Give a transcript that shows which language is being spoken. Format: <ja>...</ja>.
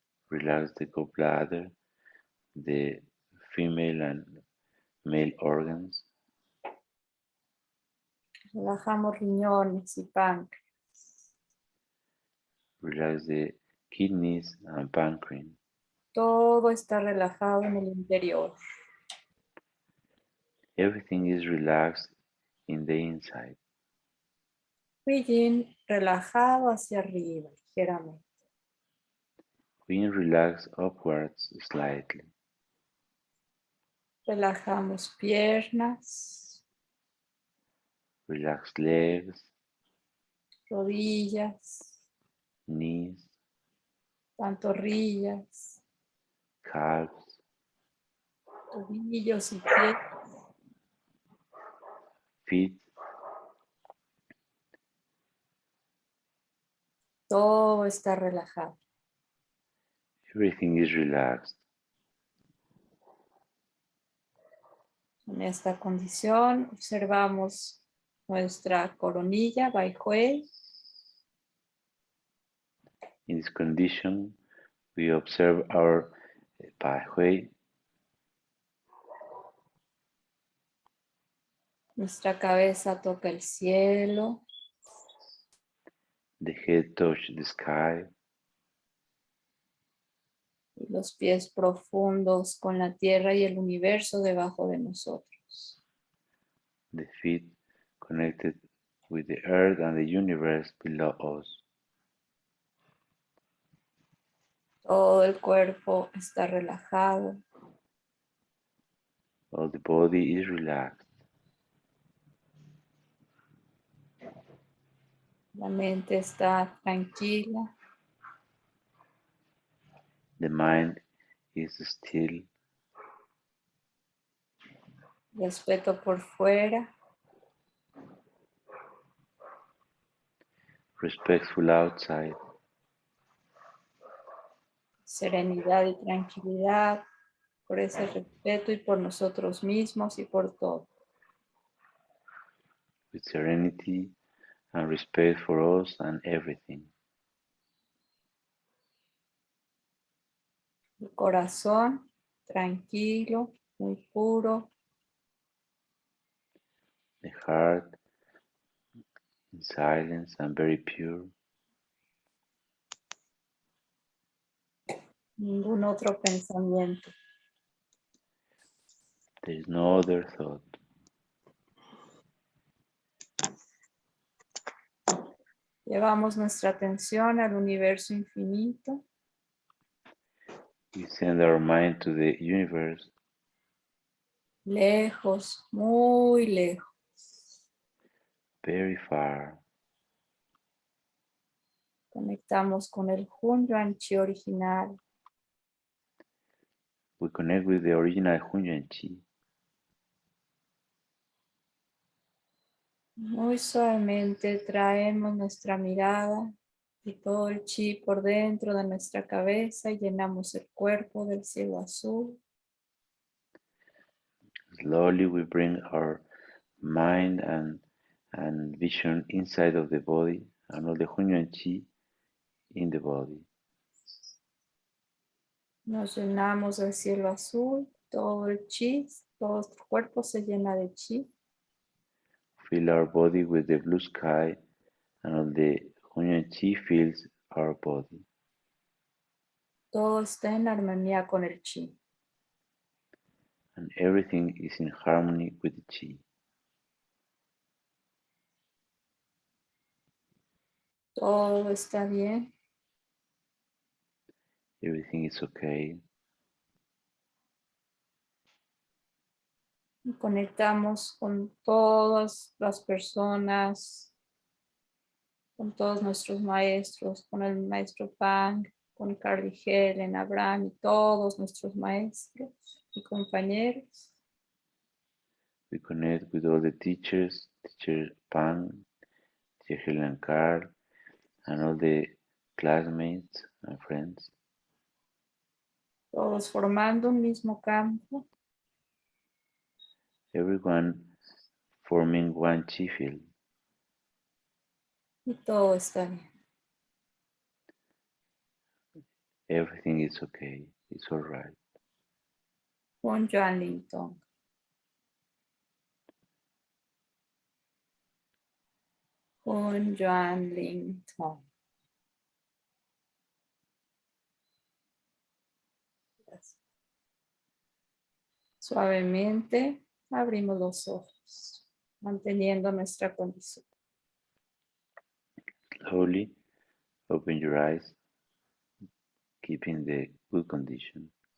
<en>Relax the gallbladder, the female and male organs.</en> <es>Relajamos riñones y páncreas.</es> <en>Relax the kidneys and pancreas.</en> <es>Todo está relajado en el interior.</es> <en>Everything is relaxed in the inside.</en> <es>Yin relajado hacia arriba, ligeramente.</es> <en>Being relaxed upwards slightly.</en> <es>Relajamos piernas,</es> <en>Relax legs,</en> <es>rodillas,</es> <en>knees,</en> <es>pantorrillas,</es> <en>calves,</en> <es>tobillos y pies.</es> <en>feet.</en> <es>Todo está relajado.</es> <en>Everything is relaxed.</en> <es>En esta condición observamos nuestra coronilla, Baihui,</es> <en>In this condition, we observe our Baihui,</en> <es>nuestra cabeza toca el cielo,</es> <en>the head touch the sky,</en> <es>y los pies profundos con la tierra y el universo debajo de nosotros.</es> <en>the feet connected with the earth and the universe below us.</en> <es>Todo el cuerpo está relajado.</es> <en>All the body is relaxed.</en> <es>La mente está tranquila.</es> <en>The mind is still.</en> <es>Respeto por fuera.</es> <en>Respectful outside.</en> <es>Serenidad y tranquilidad por ese respeto y por nosotros mismos y por todo.</es> <en>With serenity and respect for us and everything.</en> <es>El corazón tranquilo, muy puro.</es> <en>The heart in silence and very pure.</en> <es>Ningún otro pensamiento.</es> <en>There is no other thought.</en> <es>Llevamos nuestra atención al universo infinito.</es> <en>We send our mind to the universe,</en> <es>Lejos, muy lejos.</es> <en>very far.</en> <es>Conectamos con el Hunyuan Chi original.</es> <en>We connect with the original Hunyuan Chi.</en> <es>Muy suavemente traemos nuestra mirada y todo el chi por dentro de nuestra cabeza y llenamos el cuerpo del cielo azul.</es> <en>Slowly we bring our mind and vision inside of the body and all the Hunyuan Chi in the body.</en> <es>Nos llenamos del cielo azul, todo el chi, todo el cuerpo se llena de chi.</es> <en>Fill our body with the blue sky and all the Hunyuan Chi fills our body.</en> <es>Todo está en armonía con el chi.</es> <en>And everything is in harmony with the Chi.</en> <es>Todo está bien.</es> <en>Everything is okay.</en> <es>Y conectamos con todas las personas, con todos nuestros maestros, con el maestro Pang, con Carl y Helen, Abraham y todos nuestros maestros y compañeros.</es> <en>We connect with all the teachers, teacher Pang, teacher Helen and Karl, and all the classmates and friends.</en> <es>Todos formando un mismo campo.</es> <en>Everyone forming one Chi field.</en> <es>Y todo está bien.</es> <en>Everything is okay. It's all right.</en> <es>Con Joan Linton. Con Joan Linton. Suavemente abrimos los ojos, manteniendo nuestra condición.</es> <en>Slowly open your eyes, keeping the good condition.</en>